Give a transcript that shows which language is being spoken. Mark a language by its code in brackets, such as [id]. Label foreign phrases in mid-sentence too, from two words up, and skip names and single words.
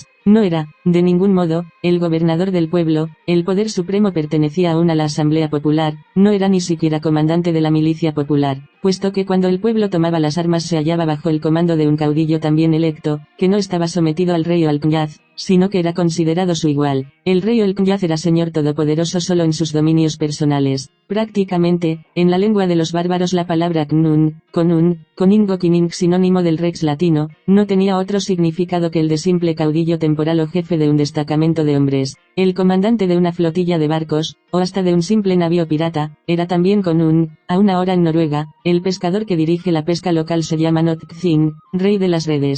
[es] No era, de ningún modo, el gobernador del pueblo, el poder supremo pertenecía aún a la Asamblea Popular, no era ni siquiera comandante de la milicia popular, puesto que cuando el pueblo tomaba las armas se hallaba bajo el comando de un caudillo también electo, que no estaba sometido al rey o al knyaz, sino que era considerado su igual. El rey o el knyaz era señor todopoderoso solo en sus dominios personales. Prácticamente, en la lengua de los bárbaros la palabra knun, conun, coningo kining sinónimo del rex latino, no tenía otro significado que el de simple caudillo temporal o jefe de un destacamento de hombres. El comandante de una flotilla de barcos, o hasta de un simple navío pirata, era también conun. Aún ahora en Noruega, el pescador que dirige la pesca local se llama Notthing, rey de las redes.